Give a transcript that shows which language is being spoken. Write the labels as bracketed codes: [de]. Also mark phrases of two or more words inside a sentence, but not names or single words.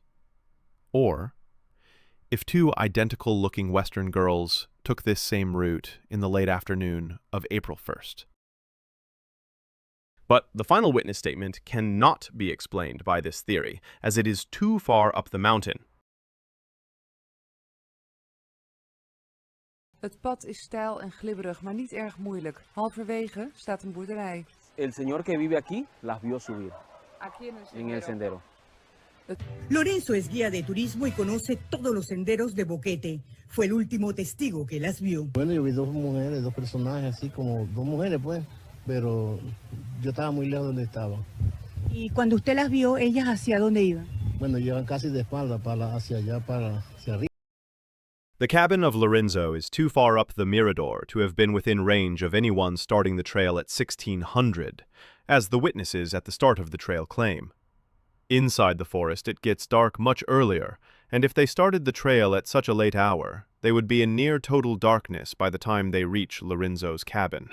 [en] Or, if two identical-looking Western girls took this same route in the late afternoon of April 1st. But the final witness statement cannot be explained by this theory, as it is too far up the mountain. [nl] Het pad is steil en glibberig, maar niet erg moeilijk. Halverwege staat een boerderij. [es] El señor que vive aquí las vio subir Aquí en el sendero. Lorenzo es guía de turismo y conoce todos los senderos de Boquete. Fue el último testigo que las vio. Bueno, yo vi dos mujeres, dos personajes, así como dos mujeres, pues, pero yo estaba muy lejos donde estaban. Y cuando usted las vio, ¿ellas hacia dónde iban? Bueno, llevan casi de espalda hacia allá, hacia arriba. [en] The cabin of Lorenzo is too far up the Mirador to have been within range of anyone starting the trail at 1600, as the witnesses at the start of the trail claim. Inside the forest, it gets dark much earlier, and if they started the trail at such a late hour, they would be in near total darkness by the time they reach Lorenzo's cabin.